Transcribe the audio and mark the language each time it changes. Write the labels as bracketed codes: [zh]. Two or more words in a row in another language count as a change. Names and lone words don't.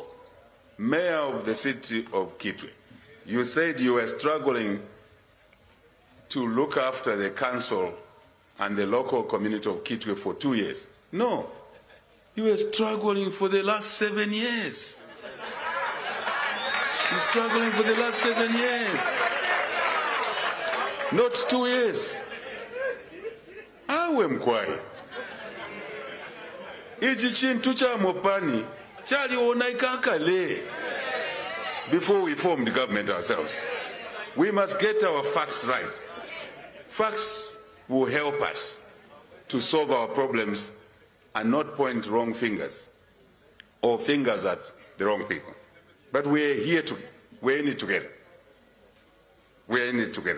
[en] Mayor of the city of Kitwe, you said you were struggling to look after the council and the local community of Kitwe for 2 years. No, you were struggling for the last 7 years. You're struggling for the last 7 years. Not 2 years. [bem] Awe mkwai. Ichi chintu cha Mopani, chali onaikakale. [en] Before we form the government ourselves, we must get our facts right. Facts will help us to solve our problems and not point wrong fingers or fingers at the wrong people. But we're in it together. We're in it together.